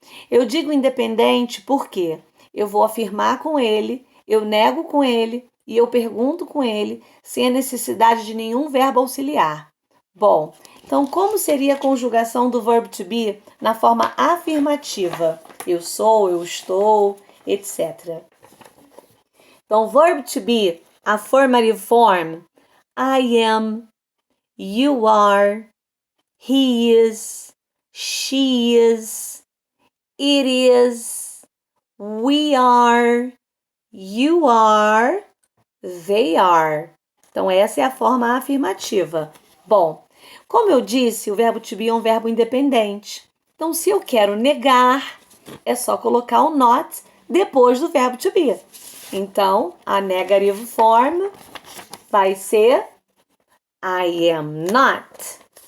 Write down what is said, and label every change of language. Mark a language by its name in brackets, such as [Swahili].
[Portuguese] Eu digo independente porque eu vou afirmar com ele, eu nego com ele e eu pergunto com ele sem a necessidade de nenhum verbo auxiliar. Bom, então como seria a conjugação do verb to be na forma afirmativa? Eu sou, eu estou, etc. Então, [English] verb to be, affirmative form, I am, you are, he is, she is, it is, we are, you are, they are. [Portuguese] Então, essa é a forma afirmativa. Bom, como eu disse, o verbo to be é um verbo independente. Então, se eu quero negar, é só colocar o not depois do verbo to be. Então, a negative form vai ser [English] I am not.